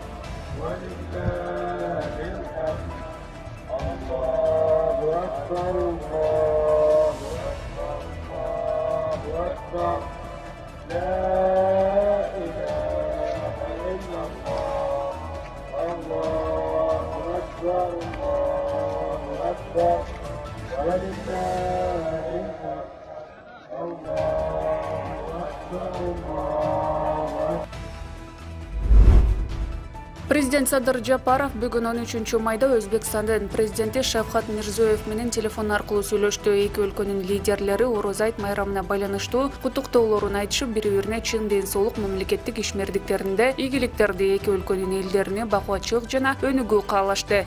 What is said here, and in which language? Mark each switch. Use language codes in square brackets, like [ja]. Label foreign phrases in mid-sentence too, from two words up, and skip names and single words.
[ar] ولله الحمد الله أكبر الله أكبر الله أكبر لا إله إلا الله الله أكبر الله أكبر ولله الحمد الله أكبر الله أكبر. [ky] Президент Садыр Жапаров бүгүн 13 майда Өзбекстандын президенти Шавкат Мирзиёев менен телефон аркылуу сүйлөштү. Эки өлкөнүн лидерлери Ороза айт майрамына байланыштуу куттуктоолорун айтышып, бири-бирине чын ден соолук, мамлекеттик ишмердиктеринде ийгиликтерди, эки өлкөнүн элдерине бакубатчылык жана өнүгүү каалашты.